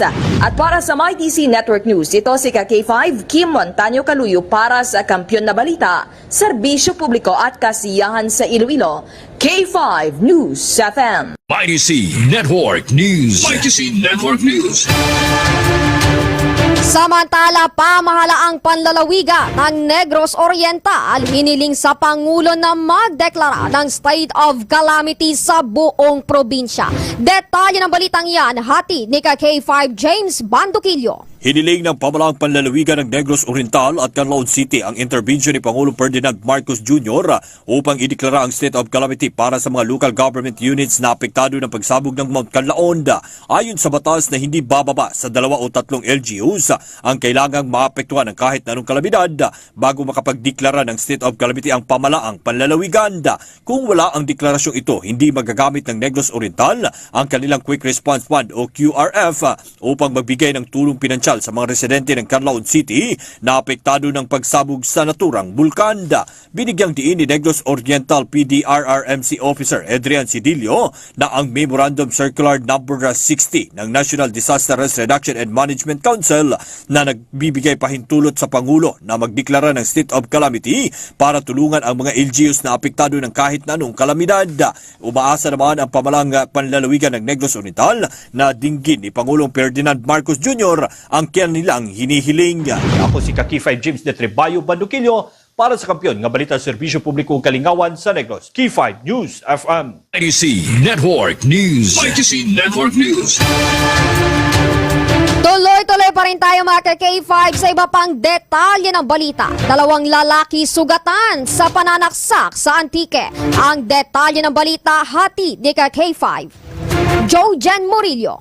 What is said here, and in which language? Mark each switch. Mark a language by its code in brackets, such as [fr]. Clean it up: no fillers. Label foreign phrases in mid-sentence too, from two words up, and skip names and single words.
[tl] At para sa MyTC Network News, ito si K5 Kim Montaño Kaluyo para sa Kampiyon na Balita, Serbisyo Publiko at Kasiyahan sa Iloilo, K5 News FM. IDC Network News. IDC Network News. Samantala, pamahalaang panlalawigan ng Negros Oriental hiniling sa Pangulo na magdeklara ng [en] state of calamity [tl] sa buong probinsya. Detalye ng balitang yan, hati ni K5 James Banduquillo. Hiniling ng pamahalaang panlalawigan ng Negros Oriental at Canlaon City ang intervention ni Pangulong Ferdinand Marcos Jr. upang ideklara ang [en] state of calamity [tl] para sa mga [en] local government units [tl] na apektado ng pagsabog ng Mount Canlaon. Ayon sa batas na hindi bababa sa 2 o 3 LGUs ang kailangang maapektuhan ng kahit na anong kalamidad bago makapagdeklara ng [en] state of calamity [tl] ang pamahalaang panlalawigan. Kung wala ang deklarasyong ito, hindi magagamit ng Negros Oriental ang kanilang Quick Response Fund o QRF upang magbigay ng tulong pinansyal sa mga residente ng Canlaon City na apektado ng pagsabog sa naturang bulkan. Binigyang diin ni Negros Oriental PDRRMC Officer Adrian Sidillo na ang Memorandum Circular Number 60 ng National Disaster Risk Reduction and Management Council na nagbibigay pahintulot sa Pangulo na magdeklara ng [en] state of calamity [tl] para tulungan ang mga LGUs na apektado ng kahit na anong kalamidad. Umaasa naman ang pamalang panlalawigan ng Negros Oriental na dinggin ni Pangulong Ferdinand Marcos Jr. ang kanilang hinihiling. [hil] Ako si K5 James de Trebayo Banduquillo para sa Kampiyon nga Balita Serbisyo Publiko Kalingawan sa Negros. K5 News FM. IDC Network News. IDC Network News. [tl] Tuloy-tuloy pa rin tayo mga K5 sa iba pang detalye ng balita. 2 lalaki sugatan sa pananaksak sa Antique. Ang detalye ng balita, hati ni K5 Joe Jen Murillo.